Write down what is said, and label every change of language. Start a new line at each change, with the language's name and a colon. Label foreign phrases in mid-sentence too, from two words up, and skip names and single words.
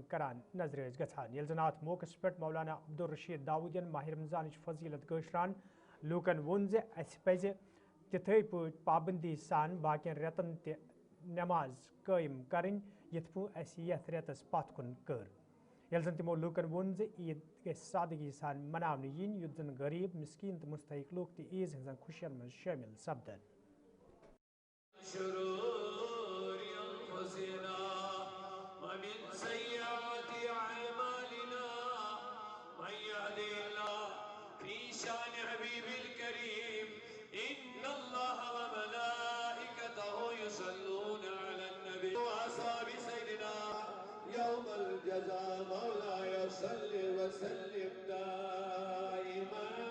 Kashmiri: کران نظر گژھان یل زن ات موقع پہ مولانا عبدالرشید داودین ماہ رمضان فضیلت گشران لوکن وون زِ اسہِ پزِ تِتھے پٲٹھۍ پابندی سان باقین رٮ۪تن تہِ نماز قٲیِم کرٕنۍ یِتھ پٲٹھۍ اسہِ یتھ رٮ۪تس پتھ کُن کٔر یل زن تِمو لوکن ووٚن زِ عید گژھِ سادگی سان مناونہٕ یِنۍ یُتھ زن غریب مسکین تہٕ مستحق لوک تہِ عیز ہٕنٛزن خوشین منٛز شٲمِل سپدن
Arabic: شرور أنفسنا ومن سيئات أعمالنا من يهده الله في شأن حبيب الكريم إن الله وملائكته يصلون على النبي وأصحاب سيدنا يوم الجزاء مولاي صل وسلم دائما